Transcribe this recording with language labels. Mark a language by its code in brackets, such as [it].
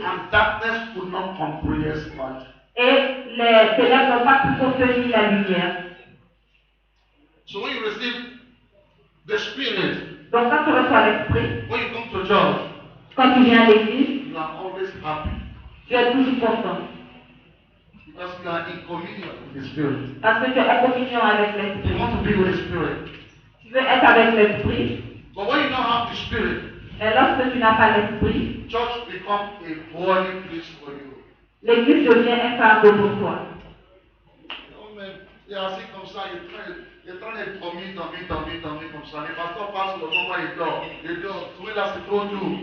[en] and darkness could not comprehend light. [fr] et les ténèbres n'ont pas pu contenir la lumière. [en] So when you receive the Spirit, [fr] Donc quand tu reçois l'Esprit, [en] when you come to church, [fr] quand tu viens à l'église, [en] you are always happy. [fr] tu es toujours content. [en] Because you are in communion with the Spirit. [fr] Parce que tu es en communion avec [en] You [fr] l'Esprit. [en] want to be with the Spirit. [fr] Tu veux être avec l'Esprit, [en] But when you don't have the Spirit, [fr] mais lorsque tu n'as pas l'Esprit, [en] church becomes a boring place for you. [fr] l'église devient un fardeau pour toi. Non, mais il est assis comme ça, il est en train de dormir comme ça. Les pasteurs passent le moment, il dort. Trouver là, c'est trop dur.